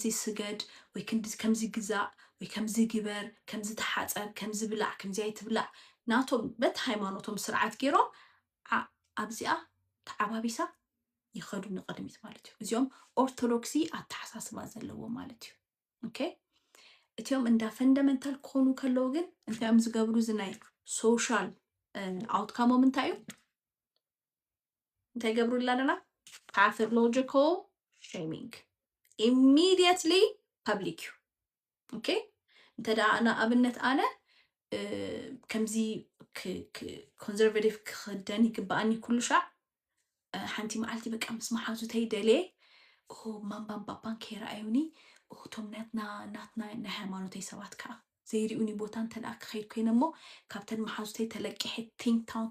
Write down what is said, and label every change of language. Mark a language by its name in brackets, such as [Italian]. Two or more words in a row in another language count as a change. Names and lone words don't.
[Tigrinya] ስገድ ወይ ክንዲዚ ከምዚ ግዛእ ወይ ከምዚ ግበር ከምዚ ተሓፀብ ከምዚ ብላዕ ከምዚ ኣይትብላዕ ናቶም በቲ ሃይማኖቶም ስርዓት ገይሮም ኣብዚኣ ተዓባቢሳ ይኸዱ ንቕድሚት ማለት እዩ እዚኦም ኦርቶዶክሲ ኣተሓሳስባ ዘለዎ ማለት እዩ ኦኬ እቲኦም እንዳ ፈንዳሜንታል ክኾኑ ከለዉ ግን እንታይኦም ዝገብሩ ዝናይ ሶሻል ኣውትካሞም እንታይ እዩ እንታይ ገብሩላ ኣለና [English] pathological shaming immediately public [Tigrinya] ኦኬ እንተዳ ኣና ኣብነት ኣነ ከምዚ ኮንዘርቬቲቭ ክኽደን ይግባኣኒ ኩሉ ሻዕ ሓንቲ መዓልቲ በቃ ምስ መሓዙተይ ደልየ ማንባን ባባን ከይረኣዩኒ እቶም ናትና ናይ ሃይማኖተይ ሰባት ከዓ ዘይርኡኒ ቦታ እንተደኣ ክኸይድ ኮይነ እሞ ካብተን መሓዙተይ ተለቂሐ ቲንክ ታንክ